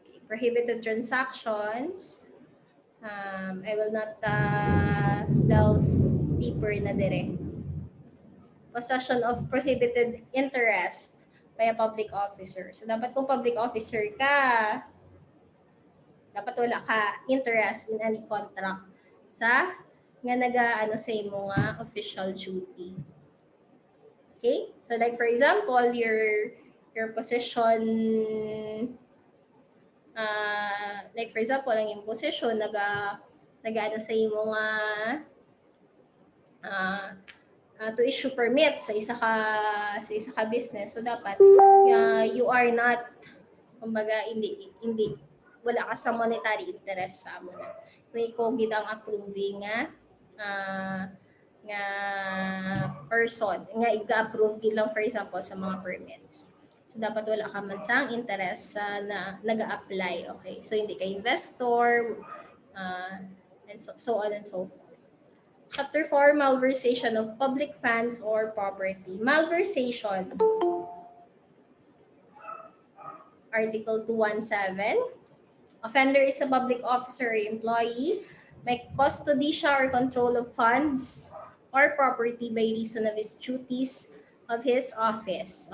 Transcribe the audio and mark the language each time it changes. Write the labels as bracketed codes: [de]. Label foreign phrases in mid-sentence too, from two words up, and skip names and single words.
[en] prohibited transactions. I will not delve deeper [hil] na dire. [en] Possession of prohibited interest by a public officer. So, [hil] dapat kung [en] public officer [hil] ka, dapat wala ka interest [en] in any contract [hil] sa nga nagaano sa imo nga [en] official duty. Okay? So like for example, your position like for example, [tl] ang iyong [hil] position nagaano sa imo nga [en] to issue permit [hil] sa isa ka business. So dapat [en] you are not [hil] kumbaga hindi wala ka sa [en] monetary interest [hil] sa amo na. Kung ikaw gid ang approving nga person nga iga-approve gid lang for example sa mga permits. So dapat wala ka man sang interest sa na naga-apply, okay? So hindi ka investor [en] and so on and so forth. Chapter 4, malversation of public funds or property. Malversation. Article 217. Offender is a public officer or employee may custody or control of funds or property by reason of his duties of his office.